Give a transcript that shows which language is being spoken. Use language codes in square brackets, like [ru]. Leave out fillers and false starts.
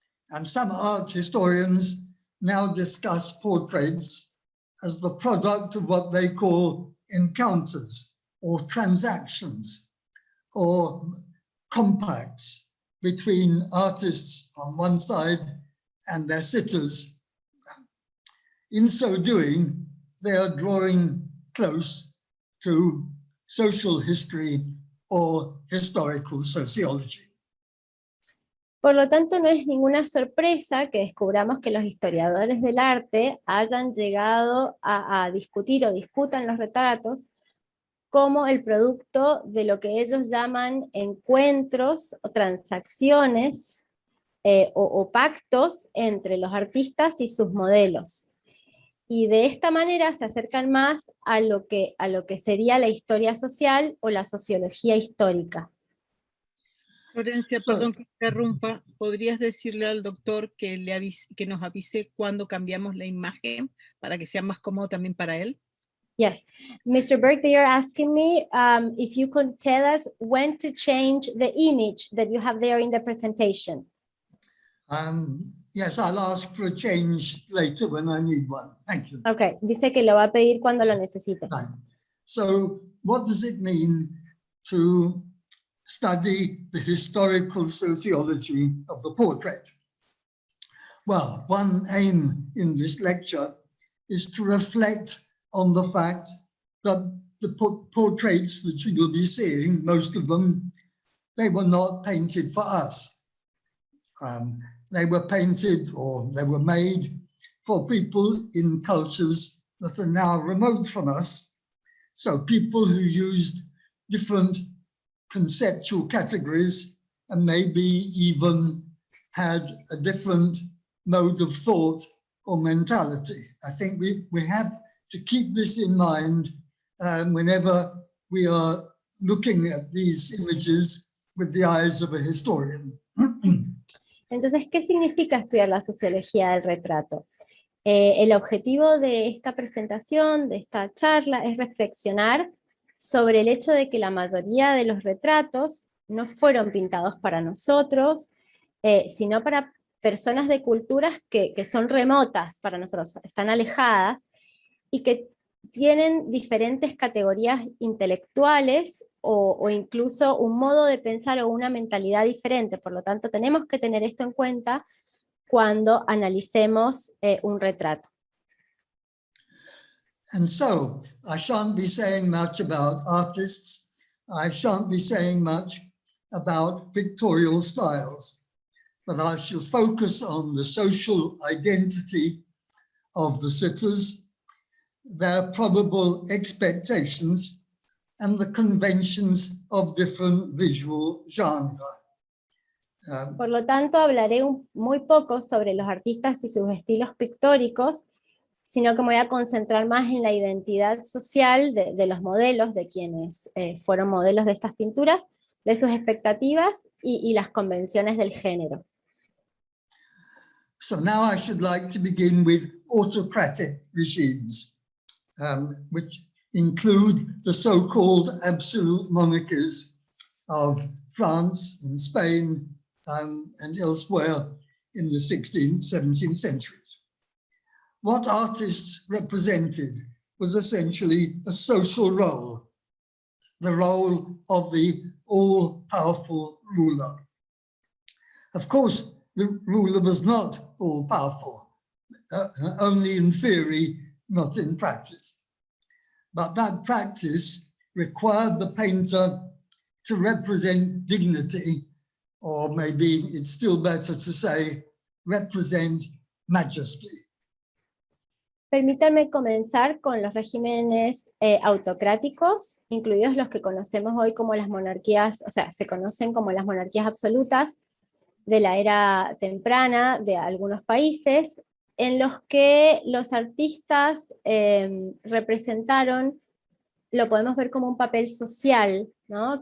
[en] And some art historians now discuss portraits as the product of what they call encounters or transactions or compacts between artists on one side and their sitters. In so doing, they are drawing close to social history or historical sociology. [es] Por lo tanto, no es ninguna sorpresa que descubramos que los historiadores del arte hayan llegado a discutir o discutan los retratos como el producto de lo que ellos llaman encuentros o transacciones o pactos entre los artistas y sus modelos. Y de esta manera se acercan más a lo que sería la historia social o la sociología histórica. Florencia, perdón que interrumpa, ¿podrías decirle al doctor que nos avise cuando cambiamos la imagen para que sea más cómodo también para él? [en] Yes, Mr. Burke, they are asking me if you could tell us when to change the image that you have there in the presentation. Yes, I'll ask for a change later when I need one. Thank you. [es] Okay, dice que lo va a pedir cuando lo necesite. [en] Right. So what does it mean to study the historical sociology of the portrait? Well, one aim in this lecture is to reflect on the fact that the portraits that you will be seeing, most of them, they were not painted for us. they were painted or they were made for people in cultures that are now remote from us. So people who used different conceptual categories and maybe even had a different mode of thought or mentality. I think we have to keep this in mind whenever we are looking at these images with the eyes of a historian. [es] Entonces, ¿qué significa estudiar la sociología del retrato? El objetivo de esta presentación, de esta charla, es reflexionar sobre el hecho de que la mayoría de los retratos no fueron pintados para nosotros, sino para personas de culturas que son remotas para nosotros, están alejadas, y que tienen diferentes categorías intelectuales o incluso un modo de pensar o una mentalidad diferente. Por lo tanto, tenemos que tener esto en cuenta cuando analicemos un retrato. [en] And so, I shan't be saying much about artists. I shan't be saying much about pictorial styles, but I shall focus on the social identity of the sitters, their probable expectations, and the conventions of different visual genres. [es] Por lo tanto, hablaré muy poco sobre los artistas y sus estilos pictóricos, sino que me voy a concentrar más en la identidad social de los modelos, de quienes fueron modelos de estas pinturas, de sus expectativas y las convenciones del género. [en] So now I should like to begin with autocratic regimes, which include the so-called absolute monarchies of France and Spain and elsewhere in the 16th, 17th centuries. What artists represented was essentially a social role, the role of the all-powerful ruler. Of course, the ruler was not all-powerful, only in theory, not in practice. But that practice required the painter to represent dignity, or maybe it's still better to say, represent majesty. [es] Permítanme comenzar con los regímenes autocráticos, incluidos los que conocemos hoy como las monarquías, o sea, se conocen como las monarquías absolutas de la era temprana de algunos países, en los que los artistas representaron, lo podemos ver como un papel social, ¿no?